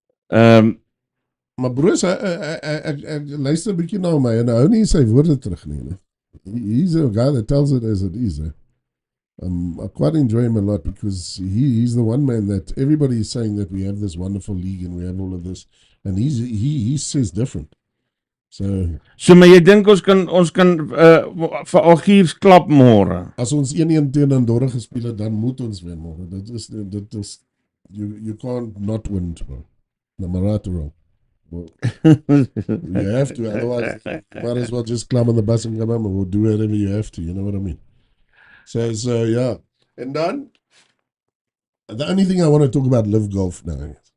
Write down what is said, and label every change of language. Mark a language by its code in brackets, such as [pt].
[af] Maar broers, ek luister 'n bietjie na my en hou nie sy woorde terug nie. [en] He's a guy that tells it as it is. I quite enjoy him a lot, because he's the one man that everybody is saying that we have this wonderful league and we have all of this, and he says different. [af] So maar jy dink ons kan vir Algiers klap môre? As ons 1-1 teen Andorra gespeel het, dan moet ons wen môre. Dit is [en] you can't not win tomorrow. No matter what. Well, you have to, otherwise you might as well just climb on the bus and come home or do whatever you have to, you know what I mean? So yeah. And then, the only thing I want to talk about Live Golf now.